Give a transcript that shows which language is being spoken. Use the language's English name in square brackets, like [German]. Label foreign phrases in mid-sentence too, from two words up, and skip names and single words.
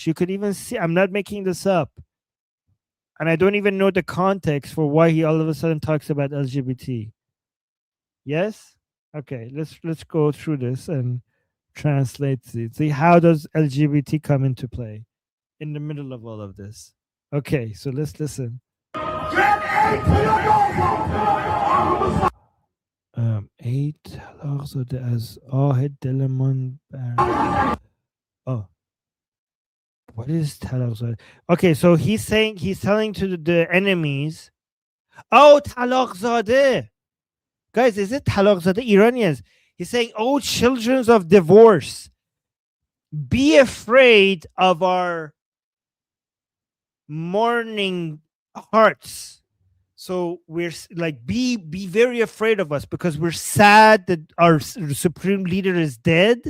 [English] You could even see, I'm not making this up. And I don't even know the context for why he all of a sudden talks about LGBT. Yes? Okay, let's go through this and translates it. See, how does LGBT come into play in the middle of all of this? Okay, so let's listen. [Persian] ای طلاق زده از آه دلمان [English] oh, what is [Persian] طلاق زده? [English] Okay, so he's telling to the enemies, [Persian] oh, طلاق زاده. [English] Guys, is it [Persian] طلاق زاده? [English] Iranians. He's saying, oh, children of divorce, be afraid of our mourning hearts. So we're like, be very afraid of us because we're sad that our supreme leader is dead.